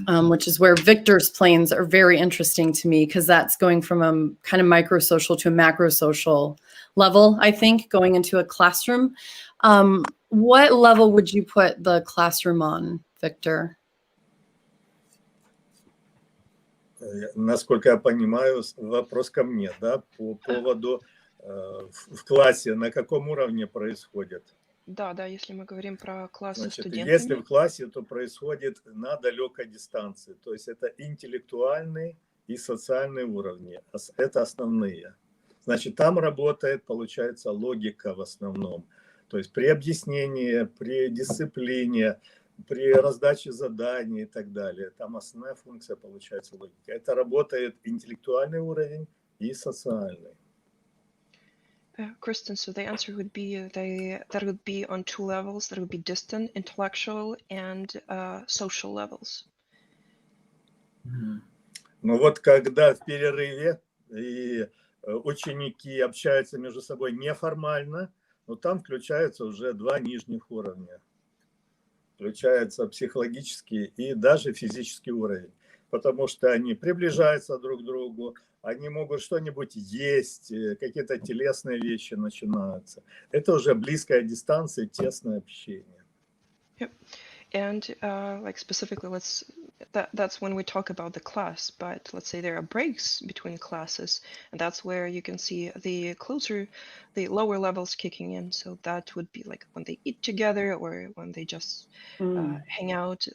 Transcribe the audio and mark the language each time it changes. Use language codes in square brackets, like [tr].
[en] Which is where Victor's planes are very interesting to me, because that's going from a kind of microsocial to a macrosocial level, I think, going into a classroom. What level would you put the classroom on, Victor? [ru] Насколько я понимаю, вопрос ко мне, да, по поводу в классе, на каком уровне происходит? Да, если мы говорим про классы Значит, студентами. если в классе, то происходит на далекой дистанции, то есть это интеллектуальный и социальный уровни, это основные. Значит, там работает, получается, логика в основном, то есть при объяснении, при дисциплине, при раздаче заданий и так далее. Там основная функция получается логика. Это работает интеллектуальный уровень и социальный. [en] Kristen, so the answer would be that would be on two levels. That would be distant, intellectual, and social levels. [ru] Ну вот когда в перерыве и ученики общаются между собой неформально, но там включаются уже два нижних уровня. Включается психологический и даже физический уровень, потому что они приближаются друг к другу, они могут что-нибудь есть, какие-то телесные вещи начинаются. Это уже близкая дистанция, тесное общение. [en] Yep. And like specifically, that's when we talk about the class, but let's say there are breaks between classes, and that's where you can see the lower levels kicking in. So that would be like when they eat together or when they just hang out.